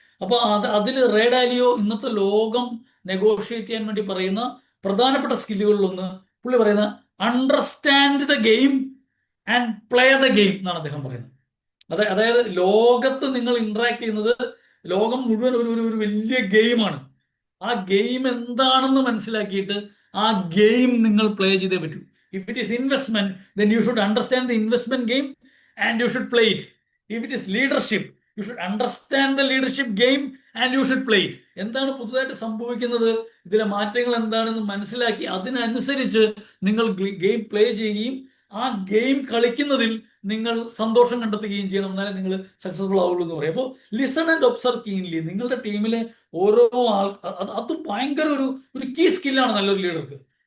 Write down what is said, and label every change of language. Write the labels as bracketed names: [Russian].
[Malayalam] അപ്പോൾ അതിൽ ray Dalio ഇന്നത്തെ ലോകം നെഗോഷിയേറ്റ് ചെയ്യാൻ വേണ്ടി പറയുന്ന പ്രധാനപ്പെട്ട സ്കില്ലുകളിലൊന്ന് പുള്ളി പറയുന്ന [English] understand the game and play the game [Malayalam] എന്നാണ് അദ്ദേഹം പറയുന്നത്. അതായത് ലോകത്ത് നിങ്ങൾ ഇന്ററാക്ട് ചെയ്യുന്നത് ലോകം മുഴുവൻ ഒരു വലിയ ഗെയിമാണ്. ആ ഗെയിം എന്താണെന്ന് മനസ്സിലാക്കിയിട്ട് ആ ഗെയിം നിങ്ങൾ പ്ലേ ചെയ്തേ പറ്റൂ. [English] If it is investment, then you should understand the investment game and you should play it. If it is leadership, you should understand the leadership game and you should play it. [Malayalam] എന്താണ് പുതുതായിട്ട് സംഭവിക്കുന്നത്, ഇതിലെ മാറ്റങ്ങൾ എന്താണെന്ന് മനസ്സിലാക്കി അതിനനുസരിച്ച് നിങ്ങൾ game play ചെയ്യുകയും ആ ഗെയിം കളിക്കുന്നതിൽ നിങ്ങൾ സന്തോഷം കണ്ടെത്തുകയും ചെയ്യണം. എന്നാലേ നിങ്ങൾ സക്സസ്ഫുൾ ആവുള്ളൂ എന്ന് പറയും. അപ്പോൾ [English] Listen and observe keenly. [Malayalam] നിങ്ങളുടെ ടീമിലെ ഓരോ അത് ഭയങ്കര ഒരു കീ സ്കില്ലാണ് നല്ലൊരു ലീഡർക്ക്.